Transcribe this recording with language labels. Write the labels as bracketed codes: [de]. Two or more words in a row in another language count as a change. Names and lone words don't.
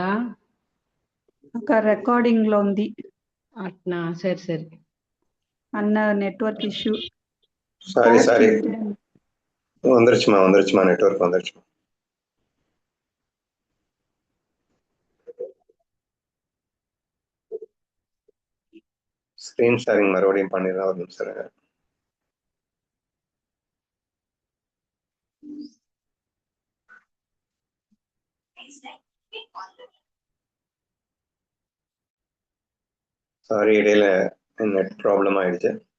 [te] అక్క రికార్డింగ్ లో ఉంది. అట్నా, సరే సరే. [en] అన్న network issue. [ta] సారీ வந்துருச்சுமா நெட்வொர்க் வந்துருச்சுமா. [en] screen sharing [ta] மறுபடியும் பண்ணிடலாம், ஒரு நிமிஷம். சாரி, இடையில [en] net problem [ta] ஆயிடுச்சு.